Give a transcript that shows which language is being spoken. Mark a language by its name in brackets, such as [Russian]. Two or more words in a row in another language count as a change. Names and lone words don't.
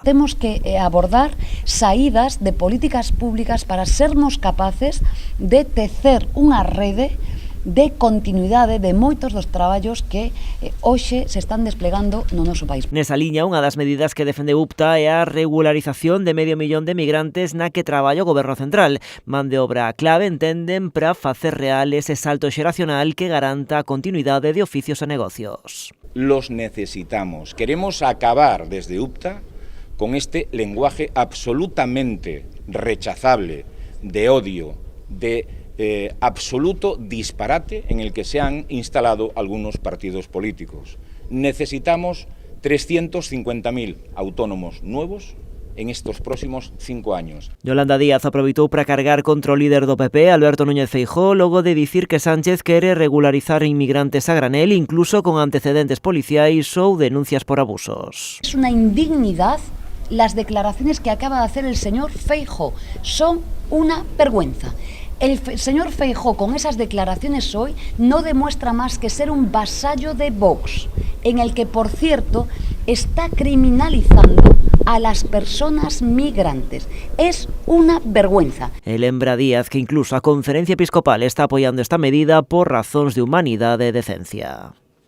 [Galician] Temos que abordar saídas de políticas públicas para sermos capaces de tecer unha rede de continuidade de moitos dos traballos que hoxe se están desplegando no noso país. Nesa liña, unha das medidas que defende UPTA é a regularización de 500.000 de migrantes na que traballa o Goberno Central. Man de obra clave, entenden, para facer real ese salto xeracional que garanta a continuidade de oficios e negocios. [Spanish] Los necesitamos. Queremos acabar desde UPTA con este lenguaje absolutamente rechazable, de odio, de absoluto disparate en el que se han instalado algunos partidos políticos. Necesitamos 350.000 autónomos nuevos en estos próximos 5 años. [Galician] Yolanda Díaz aproveitou para cargar contra o líder do PP, Alberto Núñez Feijóo, logo de dicir que Sánchez quere regularizar inmigrantes a granel, incluso con antecedentes policiais ou denuncias por abusos. [Spanish] Es una indignidad las declaraciones que acaba de hacer el señor Feijóo. Son una vergüenza. El señor Feijóo, con esas declaraciones hoy, no demuestra más que ser un vasallo de Vox, en el que, por cierto, está criminalizando a las personas migrantes. Es una vergüenza. [Galician] Lembra Díaz que incluso a Conferencia Episcopal está apoyando esta medida por razóns de humanidade e decencia.